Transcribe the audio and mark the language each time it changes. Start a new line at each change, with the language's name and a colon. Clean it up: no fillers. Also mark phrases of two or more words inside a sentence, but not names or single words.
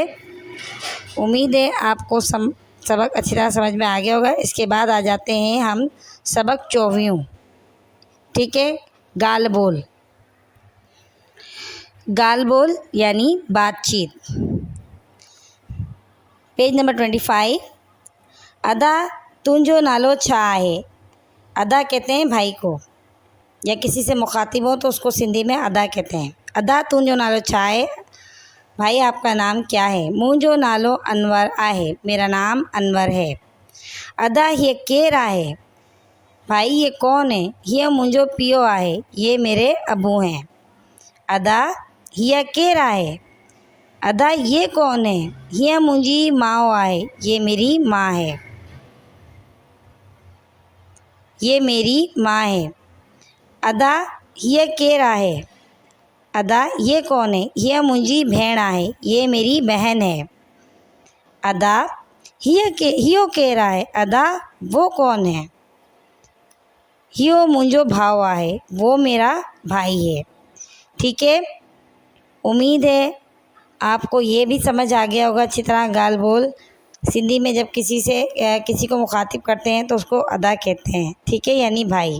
Hindi: उम्मीद है आपको सबक अच्छी तरह समझ में आ गया होगा। इसके बाद आ जाते हैं हम सबक 24, ठीक है।
Sindhi: गाल बोल
Hindi: यानी बातचीत।
English: page number
Sindhi: 25। अदा तुंजो नालो छा है?
Hindi: अदा कहते हैं भाई को, या किसी से मुखातिब हो तो उसको सिंधी में अदा कहते हैं।
Sindhi: अदा तुंजो नालो छा है?
Hindi: भाई आपका नाम क्या है?
Sindhi: मुंजो नालो अनवर आहे,
Hindi: मेरा नाम अनवर है।
Sindhi: अदा ये केर आहे?
Hindi: भाई ये कौन है?
Sindhi: ये मुंजो पियो आहे,
Hindi: ये मेरे अबू हैं।
Sindhi: अदा ये केर आहे?
Hindi: अदा ये कौन है?
Sindhi: ये मुंजी माओ आहे,
Hindi: ये मेरी माँ है, ये मेरी माँ है।
Sindhi: अदा ये केर आहे?
Hindi: अदा ये कौन है?
Sindhi: ये मुंजी भेण आहे,
Hindi: ये मेरी बहन है।
Sindhi: अदा हियो केर आहे?
Hindi: अदा वो कौन है?
Sindhi: हियो मुंजो भाव आहे,
Hindi: वो मेरा भाई है, ठीक है। उम्मीद है आपको ये भी समझ आ गया होगा अच्छी तरह।
Sindhi: गाल बोल
Hindi: सिंधी में जब किसी को मुखातिब करते हैं तो उसको अदा कहते हैं, ठीक है, यानी भाई।